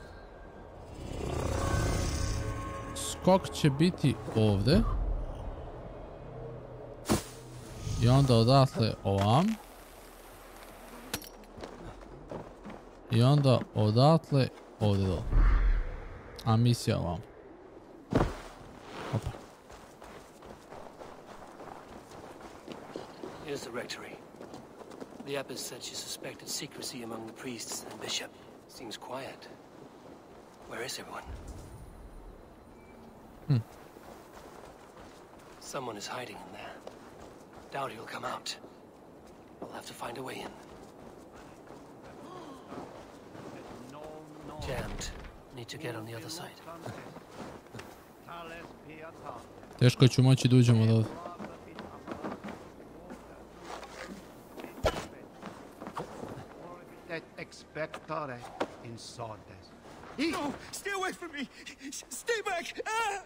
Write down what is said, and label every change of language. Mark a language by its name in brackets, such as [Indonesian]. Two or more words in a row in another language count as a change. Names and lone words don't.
[Serbian] Skok će biti ovdje. I onda odatle ovam. I onda odatle ovdje dole. A misija ovam. Opa. [English] Here's the rectory. The abbess said she suspected secrecy among the priests and bishop. Seems quiet. Where is everyone? Someone is hiding in there. Doubt he'll come out. We'll have to find a way in. Jammed. Need to get on the other side. [Serbian] Teško ću moći da uđemo od ovdje. [Latin] Expectare in sordes. [English] No! Stay away from me! Stay back! Ah!